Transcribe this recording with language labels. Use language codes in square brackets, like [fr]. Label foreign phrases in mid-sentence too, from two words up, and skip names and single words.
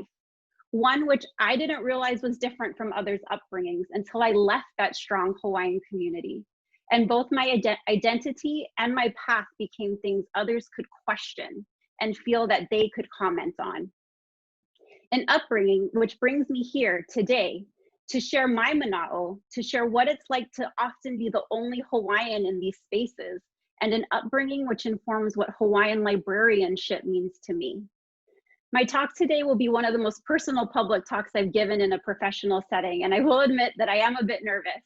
[en] One which I didn't realize was different from others' upbringings until I left that strong Hawaiian community. And both my identity and my path became things others could question and feel that they could comment on. An upbringing which brings me here today to share my manaʻo, to share what it's like to often be the only Hawaiian in these spaces, and an upbringing which informs what Hawaiian librarianship means to me. My talk today will be one of the most personal public talks I've given in a professional setting, and I will admit that I am a bit nervous.